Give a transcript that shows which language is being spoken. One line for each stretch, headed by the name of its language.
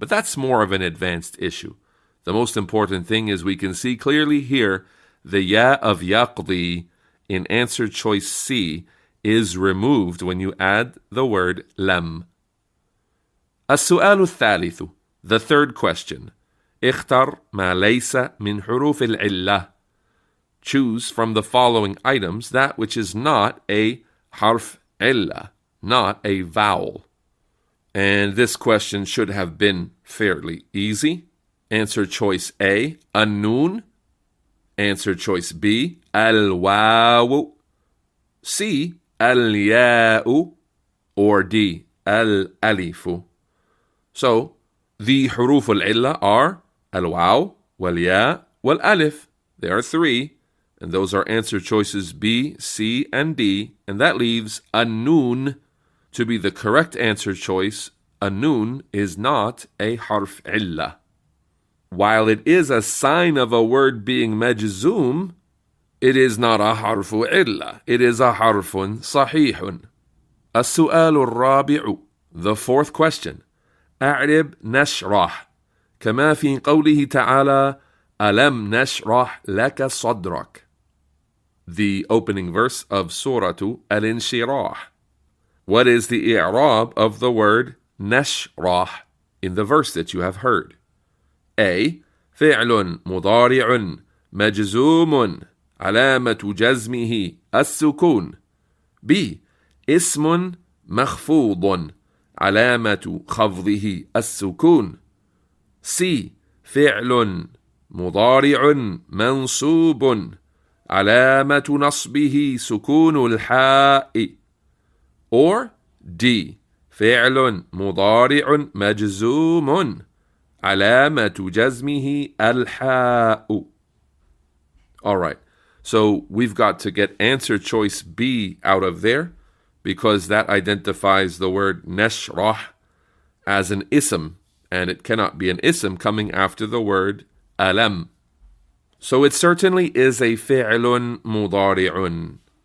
English: But that's more of an advanced issue. The most important thing is we can see clearly here the ya of yaqdi in answer choice C is removed when you add the word lam.
Arabic: السؤال الثالث,
English: the third question.
Arabic: اختر ما ليس من حروف العلة.
English: Choose from the following items that which is not a harf illa, not a vowel. And this question should have been fairly easy. Answer choice A, النون. Answer choice B, الواو. C, الياء. Or D, الألف. So, the حروف العلة are الواو, والياء, والألف. There are three. And those are answer choices B, C, and D. And that leaves النون to be the correct answer choice. النون is not a harf illa. While it is a sign of a word being majzoom, it is not a harfu illa. It is a harfun sahihun.
Arabic: السؤال الرابع,
English: the fourth question.
Arabic: أعرب نشرح كما في قوله تعالى ألم نشرح لك صدرك.
English: The opening verse of Surah Al-Inshirah. What is the i'rab of the word نشرح in the verse that you have heard? A.
Arabic: فعل مضارع مجزوم علامة جزمه السكون.
English: B.
Arabic: اسم مخفوض علامة خفضه السكون.
English: C.
Arabic: فعل مضارع منصوب علامة نصبه سكون الحاء.
English: Or D.
Arabic: فعل مضارع مجزوم علامة جزمه الحاء.
English: All right, so we've got to get answer choice B out of there, because that identifies the word nashrah as an ism, and it cannot be an ism coming after the word alam. So it certainly is a fi'lun mudari'un.